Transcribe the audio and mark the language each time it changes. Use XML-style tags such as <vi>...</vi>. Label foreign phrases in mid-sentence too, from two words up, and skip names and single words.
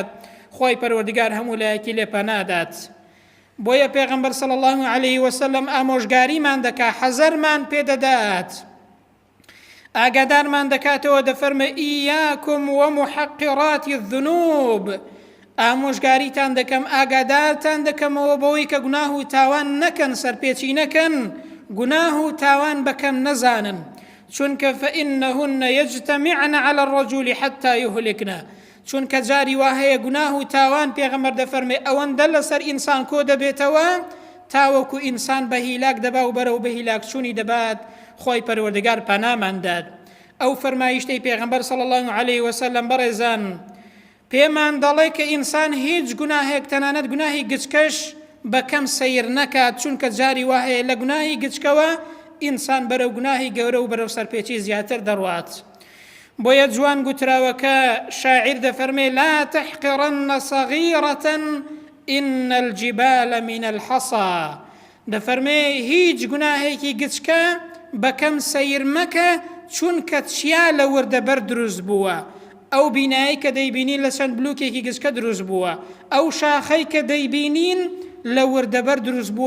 <ckb>خوای پەروەردگار هەموو لایەکی لێ پەنادات. بۆیە پێغەمبەر</ckb> <ar>صلی الله عەلەیه وسلم</ar> <ckb>ئامۆژگاریمان دەکات، حەزەرمان پێدەدات، ئاگادارمان دەکاتەوە، دەفەرمە</ckb> <ar>ئیاکم ومحقراتی الذنوب،</ar> <ckb>ئامۆژگاریتان دەکەم، ئاگادارتان دەکەمەوە بەوەی کە گوناه و تاوان نەکەن، سەرپێچی نەکەن، گوناه و تاوان بەکەم نەزانن، چونکە</ckb> <ar>فإنهن يجتمعن على الرجل حتى يهلكنا،</ar> <ckb>چونکە جاری وا هەیە گوناه و تاوان پێغەمبەر دەفەرمێ ئەوەندە لەسەر ئینسان کۆ دەبێتەوە تاوەکو ئینسان بە هیلاک دەبا و بەرەو بە هیلاک چوونی دەبات. خۆی پەروەردگار پەنامانداد. ئەو فەرمایشتەی پێغەمبەر</ckb> <ar>صلی الله عەلەیه وسلم</ar> <ckb>بەڕێزان پێمان دەڵێ کە ئینسان هیچ گوناهێک تەنانەت گوناهی گچکەش بەکەم سەیر نەکات، چونکە جاری وا هەیە لە گوناهی گچکەوە ئینسان بەرەو گوناهی گەورە و بەرەو سەرپێچی زیاتر دەڕوات. بۆیە جوان گوتراوەکە شاعیر دەفەرمێ</ckb> <ar>لا تحقرن صغيرة إن الجبال من الحصى،</ar> <ckb>دەفەرمێ هیچ گوناهێکی گچکە بەکەم سەیر مەکە چونکە چیا لە وردەبەر دروست بووە. ئەو بینایی کە دەیبینین لە چەند بلوکێکی گچکە دروست بووە، ئەو شاخەی کە دەیبینین لە وردەبەر دروست بووە.</ckb>